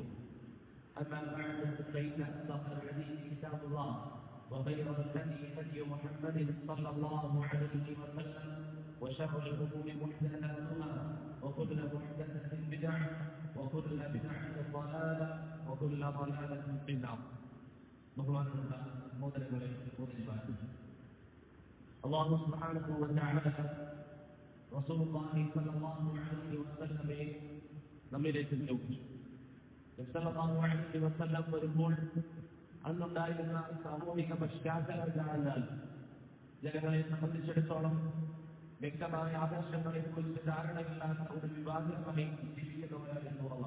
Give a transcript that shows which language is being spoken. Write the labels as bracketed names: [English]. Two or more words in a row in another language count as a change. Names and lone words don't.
[Arabic] أما بعد فإن أصدق الحديث كتاب الله وخير الهدي هدي محمد صلى الله عليه وسلم وشر الأمور محدثاتها وكل محدثة بدعة وكل بدعة ضلالة وكل ضلالة في النار. [Malayalam] ബഹുമാനമുള്ള സഹോദരങ്ങളെ സഹോദരിമാരെ, [Arabic] الله سبحانه وتعالى رسول الله صلى الله عليه وسلم [Malayalam] നമ്മിലേക്ക് നിയോഗിച്ചു. [Arabic] صلى الله عليه وسلم [Malayalam] വരുമ്പോൾ അന്നുണ്ടായിരുന്ന സാമൂഹിക പശ്ചാത്തലം കാണാൻ ജനങ്ങളെ സംബന്ധിച്ചിടത്തോളം വ്യക്തമായ ആദർശങ്ങളെ കുറിച്ച് ധാരണയില്ലാത്ത ഒരു വിഭാഗമായി ജീവിക്കുന്നവരായിരുന്നു അവർ.